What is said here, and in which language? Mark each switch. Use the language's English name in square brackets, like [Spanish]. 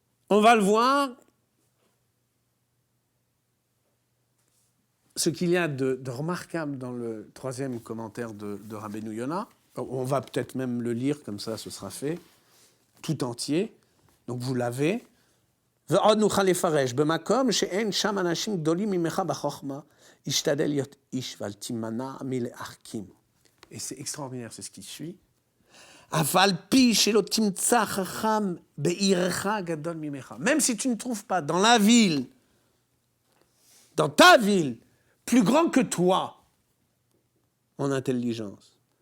[French] on va le voir, ce qu'il y a de remarquable dans le troisième commentaire de Rabbeinu Yonah, on va peut-être même le lire, comme ça ce sera fait, tout entier, donc vous l'avez. [Hebrew] ועוד נוכל לפרש, במקום שאין שם אנשים גדולים ממך בחוכמה, ישתדל להיות איש ואל תימנע מלהחכים. [French] Et c'est extraordinaire, c'est ce qui suit. [Hebrew] אבל פי שלא תמצא חכם בעירך גדול ממך. [French] Même si tu ne trouves pas dans la ville, dans ta ville, plus grand que toi en intelligence.